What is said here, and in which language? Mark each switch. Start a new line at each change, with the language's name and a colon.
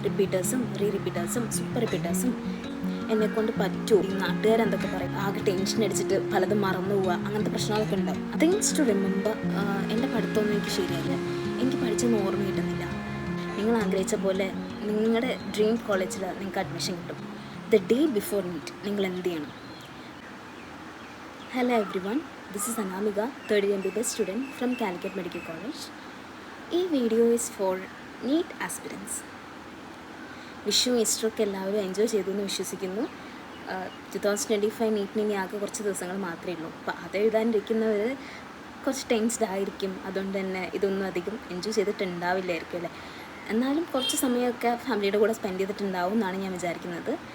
Malayalam: റിപ്പീറ്റേഴ്സും റിപ്പീറ്റേഴ്സും super റിപ്പീറ്റേഴ്സും എന്നെക്കൊണ്ട് പറ്റുമോ, ഈ നാട്ടുകാരെന്തൊക്കെ പറയും, ആകെ ടെൻഷൻ അടിച്ചിട്ട് പലതും മറന്നു പോവുക, അങ്ങനത്തെ പ്രശ്നങ്ങളൊക്കെ ഉണ്ടാവും.
English: Things to remember.
Malayalam: എൻ്റെ പഠിത്തമൊന്നും എനിക്ക് ശരിയല്ല, എനിക്ക് പഠിച്ചൊന്നും ഓർമ്മ കിട്ടുന്നില്ല. നിങ്ങൾ ആഗ്രഹിച്ച പോലെ നിങ്ങളുടെ ഡ്രീം കോളേജിൽ നിങ്ങൾക്ക് അഡ്മിഷൻ കിട്ടും.
English: the day before NEET
Malayalam: നിങ്ങൾ എന്ത് ചെയ്യണം?
English: Hello everyone, this is Anamika, third year MBBS student from Calicut Medical College. This video is for NEET aspirants.
Malayalam: വിഷുവും ഈസ്റ്ററൊക്കെ എല്ലാവരും എൻജോയ് ചെയ്തു എന്ന് വിശ്വസിക്കുന്നു. 2025 നീറ്റിന് ഇനി ആകെ കുറച്ച് ദിവസങ്ങൾ മാത്രമേ ഉള്ളൂ. അപ്പോൾ അത് എഴുതാനിരിക്കുന്നവർ കുറച്ച് ടെൻസ്ഡ് ആയിരിക്കും. അതുകൊണ്ട് തന്നെ ഇതൊന്നും അധികം എൻജോയ് ചെയ്തിട്ടുണ്ടാവില്ലായിരിക്കും അല്ലേ. എന്നാലും കുറച്ച് സമയമൊക്കെ ഫാമിലിയുടെ കൂടെ സ്പെൻഡ് ചെയ്തിട്ടുണ്ടാവും എന്നാണ് ഞാൻ വിചാരിക്കുന്നത്.